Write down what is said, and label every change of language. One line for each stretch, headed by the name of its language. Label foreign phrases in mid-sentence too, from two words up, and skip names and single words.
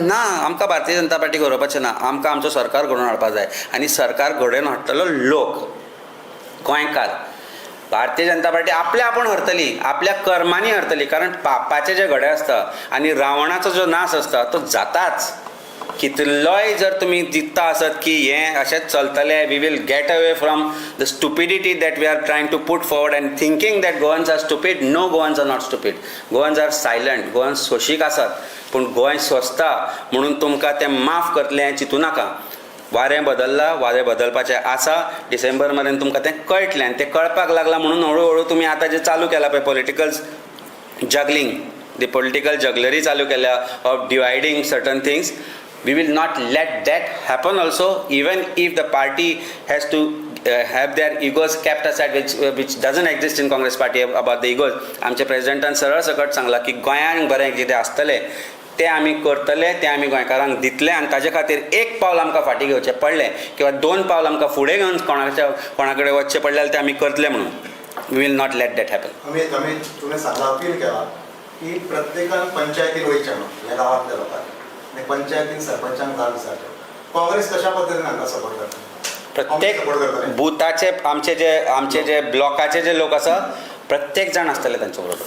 Konkani: ना, आमकां भारतीय जनता पार्टीक हरोवपाचें ना. आमकां आमचो सरकार घडोवन हाडपाक जाय आनी सरकार घडोवन हाडटलो लोक, गोंयकार. भारतीय जनता पार्टी आपल्या आपूण हरतली, आपल्या कर्मांनी हरतली. कारण पापाचे जे घडे आसता आनी रावणाचो जो नाश आसता तो जाताच. कितलोय जर तुमी दिसता आसत की हें अशेंच चलतलें,
English: we will get away from the stupidity that we are trying to put forward and thinking that Goans are stupid. no, Goans are not stupid. Goans are silent.
Konkani: गोवन्स सोशीक आसात. पूण गोंय सोंसता म्हणून तुमकां तें माफ करतलें हें चिंतूं नाका. वारें बदल्लां, वारें बदलपाचें आसा. डिसेंबर मेरेन तुमकां तें कळटलें आनी तें कळपाक लागलां म्हणून हळू तुमी आतां जें चालू केलां पळय
English: political juggling, the political jugglery
Konkani: चालू केल्या
English: of dividing certain things. We will not let that happen also, even if the party has to have their egos kept aside, which doesn't exist in Congress party about the egos.
Konkani: आमच्या प्रेसिडेंटान सरळ सकट सांगला की गोंयांक बरें कितें आसतलें ते आमी करतले, ते आमी गोंयकारांक दितले आनी ताजे खातीर एक पावल आमकां फाटीं घेवचें पडलें किंवा 2 पावल आमकां फुडें घेवन कोणा कडेन वचचें पडलें जाल्यार ते आमी करतले म्हणून.
English: we will not let that happen.
Konkani: अमित तुम्ही सांगला अपील केला की प्रत्येकान पंचायतीन वयचें न्हू ह्या गांवांतल्या लोकांक आनी पंचायतीन सरपंचांक जाग विचारचें. काँग्रेस कशा पद्दतीन हांगा सपोर्ट करता? प्रत्येक बुथाचे आमचे जे ब्लॉकाचे जे लोक आसा प्रत्येक जाण आसतले तांचे बरोबर.